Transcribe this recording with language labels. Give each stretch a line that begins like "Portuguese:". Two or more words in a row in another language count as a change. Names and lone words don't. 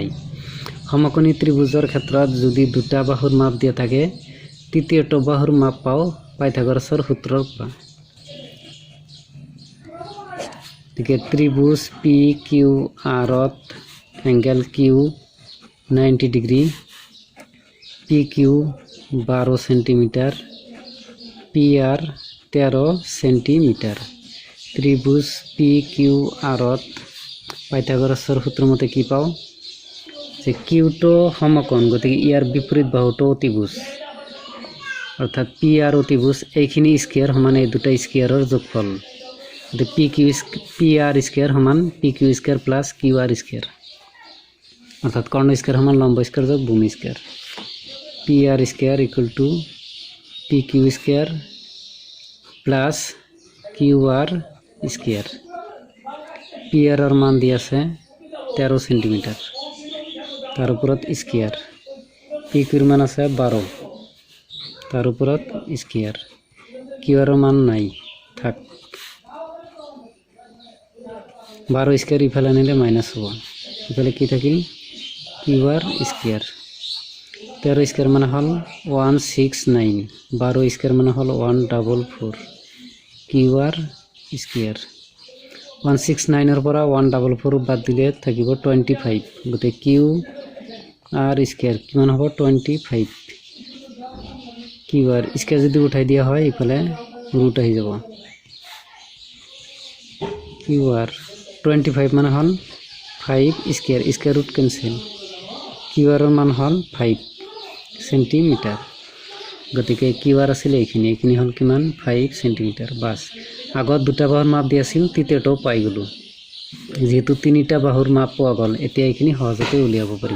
Assamese: সমকোণী ত্ৰিভুজৰ ক্ষেত্ৰত যদি দুটা বাহুৰ মাপ দিয়া থাকে, তৃতীয়টো বাহুৰ মাপ পাওঁ পাইথাগোৰাছৰ সূত্ৰৰ পৰা। গতিকে ত্ৰিভুজ পি কিউ আৰত এংগেল কিউ 90 ডিগ্ৰী, পি কিউ 12 সেন্টিমিটার, পি আর 13 সেন্টিমিটার। ত্রিভুজ পি কিউ আরত পাইথাগোরাসৰ সূত্র মতে কি পাও যে কিউটো সমকোণ, গতিকে ইয়াৰ বিপরীত বাহুটো অতিভুজ, অর্থাৎ পি আর অতিভুজ। এইখিনি স্কোয়ার সমান এই দুটা স্কোয়াৰৰ যোগফল, পি আর স্কোয়ার সমান
English: PQ square plus QR square,
Assamese: অর্থাৎ কর্ণ স্কোয়ার সমান লম্ব স্কোয়ার যোগ ভূমি স্কোয়ার।
English: PR square equal to PQ square plus QR square.
Assamese: পি আর মান দিয়ে আছে 13 সেন্টিমিটার, তার উপরত স্কোয়ার। পি কিউর মান আছে 12, তার উপরত স্কোয়ার। কিউ আর মান নাই, থাক। 12 স্কোয়ার ইফালে নিলে মাইনাস হব, ইফালে কি থাকিল কিউ আর স্কোয়ার। 13 স্কোয়ার মানে হল 169, 12 স্কোয়ার মানে হল 144 কিউ আর স্কোয়ার। 169 পৰা 144 বাদ দিলে থাকিব 25, গতিকে কিউ আর স্কোয়ার কিমান হ'ব 25। কিউ আর স্কোয়ার যদি উঠাই দিয়া হয় ইফালে ৰুট আহি যাব। কিউ আর 25 মানে হল 5 স্কোয়ার,
English: square root cancel.
Assamese: কিউ আর মান হল 5 সেন্টিমিটার, গতিকে কিউ আর আছিল এইখিনি হল কিমান 5 সেন্টিমিটার। বাস আগত দুটা বাহুৰ মাপ দি আছিল, তৃতীয়টাও পাই গলো। যেহেতু তিনিটা বাহুৰ মাপ পোৱা গ'ল, এতিয়া এইখিনি সহজতে উলিয়াব পাৰিম।